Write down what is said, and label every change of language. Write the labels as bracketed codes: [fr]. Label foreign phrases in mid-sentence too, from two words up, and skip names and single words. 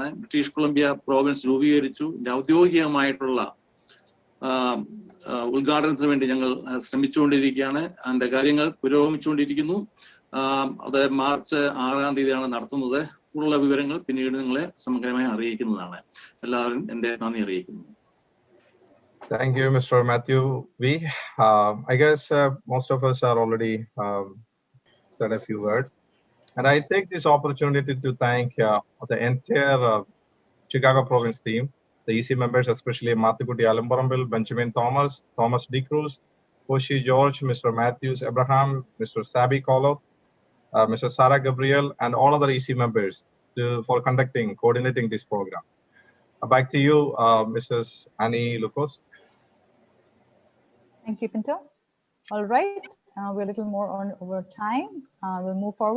[ml] ബ്രിട്ടീഷ് കൊളംബിയ പ്രോവിൻസ് രൂപീകരിച്ചു. ഔദ്യോഗികമായിട്ടുള്ള ഉദ്ഘാടനത്തിന് വേണ്ടി ഞങ്ങൾ ശ്രമിച്ചുകൊണ്ടിരിക്കുകയാണ്. അതിന്റെ കാര്യങ്ങൾ പുരോഗമിച്ചുകൊണ്ടിരിക്കുന്നു. അത് മാർച്ച് 6-ാം തീയതിയാണ് നടത്തുന്നത്. കൂടുതലുള്ള വിവരങ്ങൾ പിന്നീട് നിങ്ങളെ സമഗ്രമായി അറിയിക്കുന്നതാണ്. എല്ലാവരും എൻ്റെ നന്ദി അറിയിക്കുന്നു. [en] Thank you, Mr. Matthew V. I guess most of us are already said a few words. And I take this opportunity to thank the entire Chicago province team, the EC members, especially Mathukuti Alambarambil, Benjamin Thomas, Thomas D. Cruz, Koshi George, Mr. Matthews Abraham, Mr. Sabi Koloth, Mr. Sarah Gabriel, and all other EC members for coordinating this program. Back to you, Mrs. Annie Lucas. Thank you, Pinto. All right, we're a little more over time. We'll move forward.